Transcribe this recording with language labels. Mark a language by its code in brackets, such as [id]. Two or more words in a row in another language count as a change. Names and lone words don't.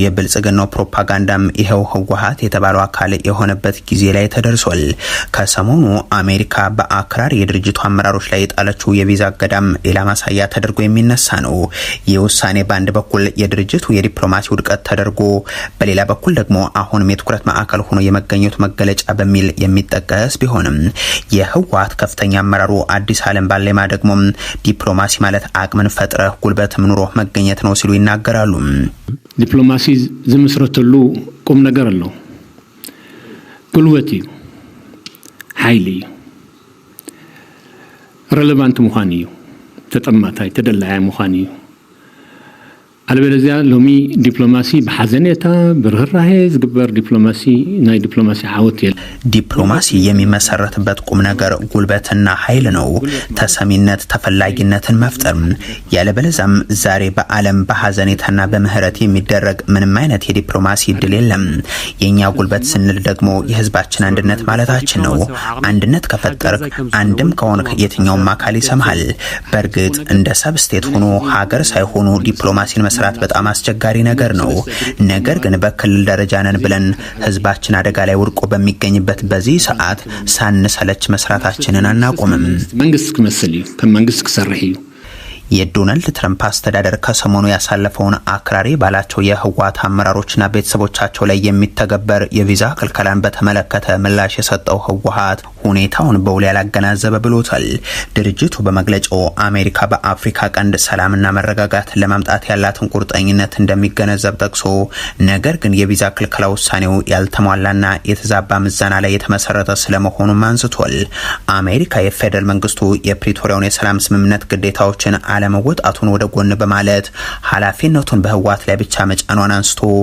[am] የብልጽግናው ፕሮፓጋንዳም ይሄው ህወሓት የተባለው አካል የሆነበት ጊዜ ላይ ተደርሷል። ከሰሞኑ አሜሪካ በአክራሪ የድርጅቱ አመራሮች ላይ የጣለችው የቪዛ እገዳም ሌላ ማሳያ ተደርጎ የሚነሳ ነው። ይህ ውሳኔ በአንድ በኩል የድርጅቱ የዲፕሎማሲ ውድቀት ተደርጎ፣ በሌላ በኩል ደግሞ አሁንም የትኩረት ማዕከል ሆኖ የመገኘቱ መገለጫ በሚል የሚጠቀስ ቢሆንም የህወሓት ከፍተኛ አመራሩ አዲስ ዓለም ባሌማ ደግሞ ዲፕሎማሲ ማለት አቅምን ፈጥረህ ጉልበትም ኑሮ መገኘት ነው ሲሉ ይናገራሉ። [ti] ዲፕሎማሲ ዝምስረተሉ ቁም ነገር አለው። ጉልበት እዩ፣ ኃይል እዩ፣ ሬሌቫንት ምዃን እዩ፣ ተጠማታይ ተደላያ ምዃን እዩ። አልበለዚያ ሎሚ ዲፕሎማሲ በሐዘኔታ ብርህራሄ ዝግበር ዲፕሎማሲ ናይ ዲፕሎማሲ ዓወት የለ። [am] ዲፕሎማሲ የሚመሰረትበት ቁም ነገር ጉልበትና ኃይል ነው። ተሰሚነት፣ ተፈላጊነትን መፍጠር። ያለበለዚያም ዛሬ በዓለም በሐዘኔታና በምህረት የሚደረግ ምንም አይነት የዲፕሎማሲ እድል የለም። የኛ ጉልበት ስንል ደግሞ የህዝባችን አንድነት ማለታችን ነው። አንድነት ከፈጠርክ አንድም ከሆንክ የትኛውም አካል ይሰማሃል። በእርግጥ እንደ ሰብስቴት ሆኖ ሀገር ሳይሆኑ ዲፕሎማሲን መስራት በጣም አስቸጋሪ ነገር ነው። ነገር ግን በክልል ደረጃ ነን ብለን ህዝባችን አደጋ ላይ ወድቆ በሚገኝበት በዚህ ሰዓት ሳንሰለች መስራታችንን አናቆምም። [ti] መንግስት ክመስል ከመንግስት ክሰርሕ እዩ። [am] የዶናልድ ትራምፕ አስተዳደር ከሰሞኑ ያሳለፈውን አክራሪ ባላቸው የህወሓት አመራሮችና ቤተሰቦቻቸው ላይ የሚተገበር የቪዛ ክልከላን በተመለከተ ምላሽ የሰጠው ህወሓት ሁኔታውን በውል ያላገናዘበ ብሎታል። ድርጅቱ በመግለጫው አሜሪካ በአፍሪካ ቀንድ ሰላምና መረጋጋት ለማምጣት ያላትን ቁርጠኝነት እንደሚገነዘብ ጠቅሶ ነገር ግን የቪዛ ክልከላ ውሳኔው ያልተሟላና የተዛባ ምዘና ላይ የተመሰረተ ስለመሆኑም አንስቷል። አሜሪካ የፌደራል መንግስቱ የፕሪቶሪያውን የሰላም ስምምነት ግዴታዎችን አለመወጣቱን ወደ ጎን በማለት ኃላፊነቱን በህወሓት ላይ ብቻ መጫኗን አንስቶ